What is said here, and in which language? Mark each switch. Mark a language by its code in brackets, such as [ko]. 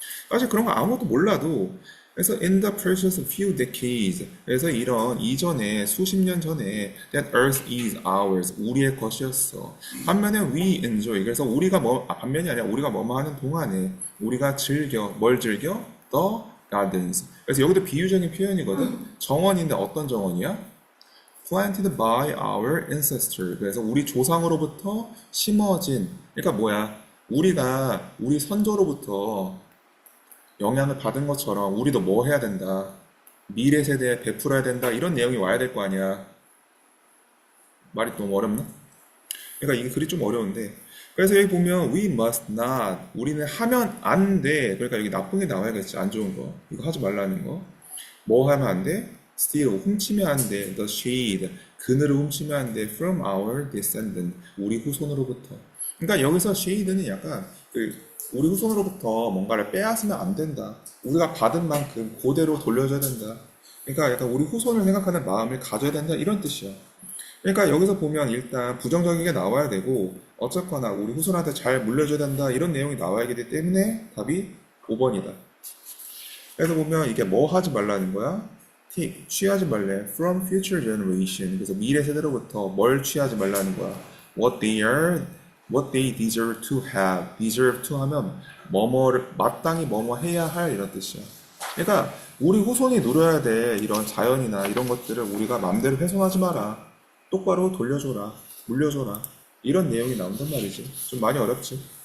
[ko] 사실 그런 거 아무것도 몰라도 그래서 [en] in the precious few decades [ko] 그래서 이런 이전에 수십 년 전에 [en] that earth is ours [ko] 우리의 것이었어. 반면에 [en] we enjoy [ko] 그래서 우리가 반면이 아니라 우리가 뭐뭐 하는 동안에 우리가 뭘 즐겨? [en] the gardens. [ko] 그래서 여기도 비유적인 표현이거든. 정원인데 어떤 정원이야? [en] planted by our ancestor. [ko] 그래서 우리 조상으로부터 심어진. 그러니까 뭐야? 우리 선조로부터 영향을 받은 것처럼 우리도 뭐 해야 된다. 미래 세대에 베풀어야 된다. 이런 내용이 와야 될 거 아니야. 말이 너무 어렵나? 그러니까 이게 글이 좀 어려운데. 그래서 여기 보면 [en] we must not [ko] 우리는 하면 안 돼. 그러니까 여기 나쁜 게 나와야겠지. 안 좋은 거. 이거 하지 말라는 거. 뭐 하면 안 돼? steal 훔치면 안 돼. [en] the shade [ko] 그늘을 훔치면 안 돼. [en] from our descendant [ko] 우리 후손으로부터. 그러니까 여기서 shade는 약간 우리 후손으로부터 뭔가를 빼앗으면 안 된다. 우리가 받은 만큼 그대로 돌려줘야 된다. 그러니까 약간 우리 후손을 생각하는 마음을 가져야 된다 이런 뜻이야. 그러니까 여기서 보면 일단 부정적인 게 나와야 되고 어쨌거나 우리 후손한테 잘 물려줘야 된다 이런 내용이 나와야 되기 때문에 답이 5번이다. 그래서 보면 이게 뭐 하지 말라는 거야? 취하지 말래. [en] From future generation. [ko] 그래서 미래 세대로부터 뭘 취하지 말라는 거야? [en] What they deserve to have. deserve to [ko] 하면 뭐뭐를 마땅히 뭐뭐 해야 할 이런 뜻이야. 그러니까 우리 후손이 누려야 될 이런 자연이나 이런 것들을 우리가 마음대로 훼손하지 마라. 똑바로 돌려줘라. 물려줘라. 이런 내용이 나온단 말이지. 좀 많이 어렵지.